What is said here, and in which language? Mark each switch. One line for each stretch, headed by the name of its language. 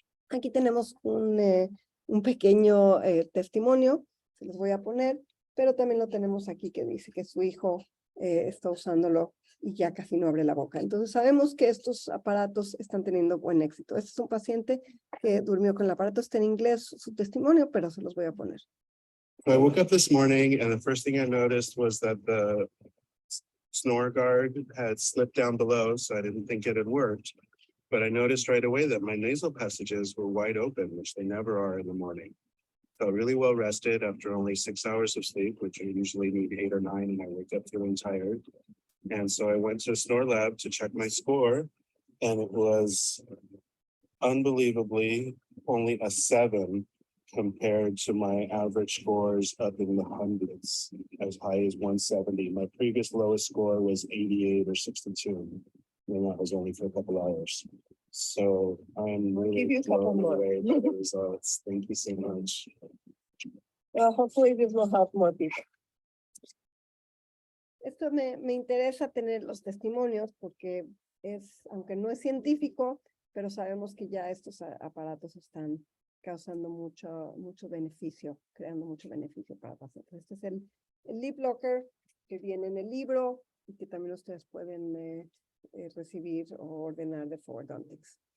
Spanish: Aquí tenemos un pequeño testimonio, se los voy a poner, pero también lo tenemos aquí que dice que su hijo está usándolo y ya casi no abre la boca. Entonces sabemos que estos aparatos están teniendo buen éxito. Este es un paciente que durmió con el aparato, está en inglés su testimonio, pero se los voy a poner.
English: So I woke up this morning and the first thing I noticed was that the snore guard had slipped down below, so I didn't think it had worked. But I noticed right away that my nasal passages were wide open, which they never are in the morning. Felt really well rested after only 6 hours of sleep, which I usually need 8 or 9, and I wake up feeling tired. And so I went to Snore Lab to check my score, and it was unbelievably only a 7 compared to my average scores up in the hundreds, as high as 170. My previous lowest score was 88 or 62, and that was only for a couple hours. So I'm really blown away by the results. Thank you so much. Well, hopefully this will help more people.
Spanish: Esto me interesa tener los testimonios porque aunque no es científico, pero sabemos que ya estos aparatos están causando mucho beneficio, creando mucho beneficio para pacientes. Este es el Lip Locker que viene en el libro y que también ustedes pueden recibir o ordenar de Forwardontics.